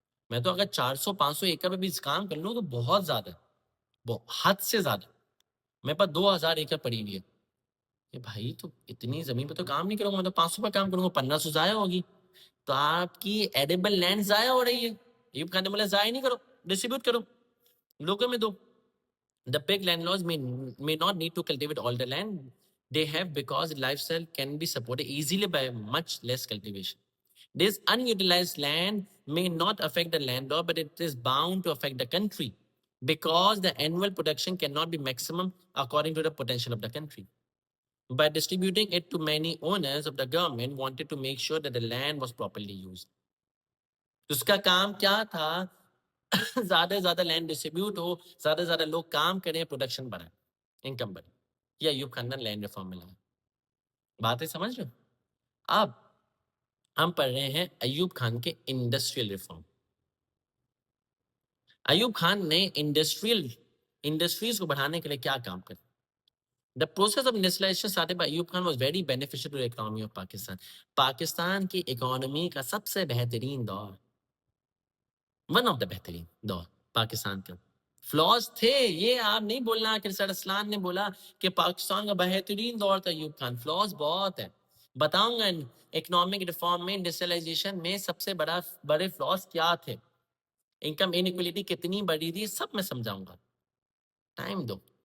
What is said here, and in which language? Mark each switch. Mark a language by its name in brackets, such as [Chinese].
[Urdu] میں تو اگر 400-500 ایکڑ پہ بھی کام کر لوں تو بہت زیادہ ہے, حد سے زیادہ. میرے پاس 2000 ایکڑ پڑی ہوئی ہے. کہ بھائی تو اتنی زمین پہ تو کام نہیں کروں گا, میں تو 500 پہ کام کروں گا, 1500 ضائع ہوگی. تو آپ کی ایڈیبل لینڈ ضائع ہو رہی ہے. ایوب خان نے بولا ضائع نہیں کرو, ڈسٹریبیوٹ کرو, لوگوں میں دو. [English] The big landlords may not need to cultivate all the land they have because lifestyle can be supported easily by much less cultivation. This unutilized land may not affect the landlord, but it is bound to affect the country because the annual production cannot be maximum according to the potential of the country. By distributing it to many owners of the government wanted to make sure that the land was properly used. [Urdu] اس کا کام کیا تھا؟ زیادہ سے زیادہ land distribute ہو, زیادہ سے زیادہ لوگ کام کریں, پروڈکشن بڑھائے, انکم بڑھے. یہ ایوب خان نے لینڈ ریفارم میں لایا. باتیں سمجھ رہے ہو؟ اب ہم پڑھ رہے ہیں ایوب خان کے انڈسٹریل ریفارم. ایوب خان نے انڈسٹریز کو بڑھانے کے لیے کیا کام کرا؟ [English] The process of industrialization started by Ayub Khan was very beneficial to the economy of Pakistan. [Urdu] Pakistan کی اکانومی کا سب سے بہترین دور, ون آف دا بہترین دور پاکستان کا. فلاز تھے, یہ آپ نہیں بولنا کہ سر اسلان نے بولا کہ پاکستان کا بہترین دور تھا ایوب خان. فلاز بہت ہے, بتاؤں گا اکنامک ریفارم میں, انڈسٹریلائزیشن میں سب سے بڑے فلاز کیا تھے, انکم انیکولیٹی کتنی بڑی تھی, سب میں سمجھاؤں گا, ٹائم دو.